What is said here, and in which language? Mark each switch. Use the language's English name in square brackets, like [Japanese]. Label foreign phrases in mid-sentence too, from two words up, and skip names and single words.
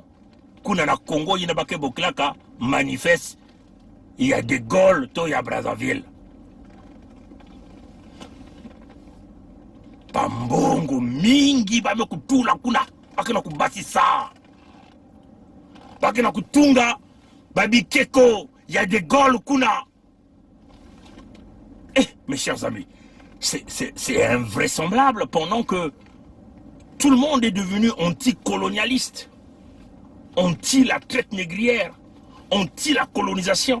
[Kituba (Democratic Republic of Congo)] Kuna na Congo yina bake boklaka manifeste ya de Gaulle to ya Brazzaville. Pambongo mingi bame kutula kuna bakena kubasisa. Bakena kutunga babikeko ya de Gaulle kuna. [French] Mes chers amis, c'est invraisemblable pendant que tout le monde est devenu anticolonialiste. Anti la traite négrière, anti la colonisation.